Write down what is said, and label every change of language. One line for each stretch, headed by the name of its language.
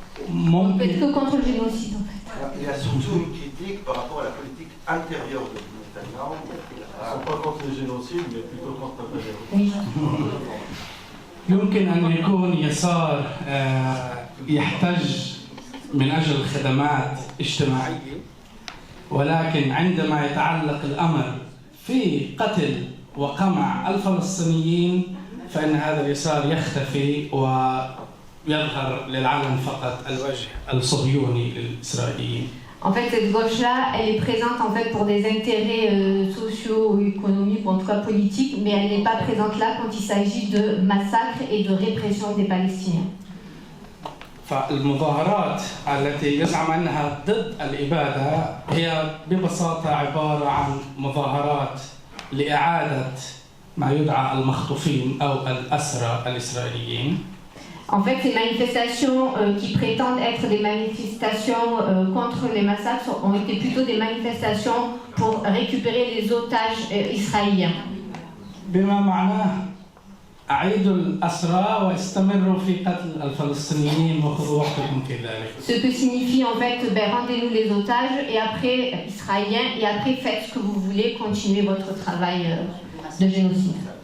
French: On peut être que contre le génocide en fait. Il y a surtout une critique par rapport à la politique intérieure de Netanyahou. Ils ne sont pas contre le génocide, mais plutôt contre Netanyahou. Oui.
Arabic: يمكن أن يكون يسار يحتج من أجل خدمات اجتماعية، ولكن عندما يتعلق الأمر في قتل وقمع الفلسطينيين فإن هذا اليسار يختفي ويظهر للعالم فقط الوجه الصهيوني للإسرائيليين.
French: En fait, cette gauche-là, elle est présente en fait pour des intérêts sociaux, économiques, ou en tout cas politiques, mais elle n'est pas présente là quand il s'agit de massacres et de répression des Palestiniens.
Arabic: فالمظاهرات التي يزعم أنها ضد الإبادة هي ببساطة عبارة عن مظاهرات لإعادة ما يدعى المخطوفين أو الأسرى الإسرائيليين.
French: En fait, ces manifestations qui prétendent être des manifestations contre les massacres ont été plutôt des manifestations pour récupérer les otages israéliens.
Arabic: بما معناه أعيدوا الأسرى واستمروا في قتل الفلسطينيين وخذوا وقتكم في ذلك.
French: Ce que signifie en fait, rendez-nous les otages et après israéliens et après faites ce que vous voulez, continuez votre travail de génocide.